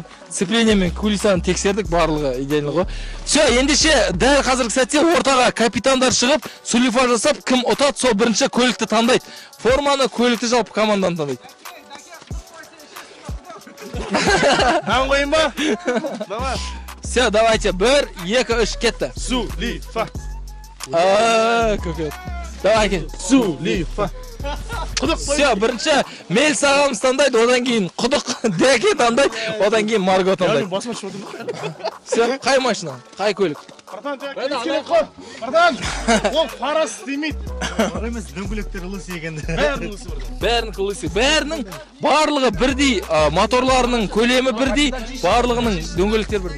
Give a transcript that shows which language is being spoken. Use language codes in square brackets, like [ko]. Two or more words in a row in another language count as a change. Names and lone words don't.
[kk] Сцеплениямен кулисаны тексердік, барлығы идеально ғой. Все, ендеше дәл қазіргі сәтте ортаға капитандар шығып, сулифа жасап, кім ұтады, сол бірінші көлікті таңдайды. Форманы, көлікті жалпы команданы таңдайды. Ән қойын ба? [ru] Давай. Все, давайте. 1, 2, 3 ketdi. [kk] Зулифа. [uz] Ko'kat. Давай. [kk] Зулифа. Все, birinchi Melis ағамыз таңдайды, одан кейін Құдық Дәке таңдайды, одан кейін Марго таңдайды. Басыма шығып отырмын. Все, қай машина? Қай көлік? Братан, ол парас істемейді. Бар емес, дөңгелектер лыс екен. Бәрінің лысы. Бәрінің барлығы бірдей, моторларының көлемі бірдей, барлығының дөңгелектер бірдей.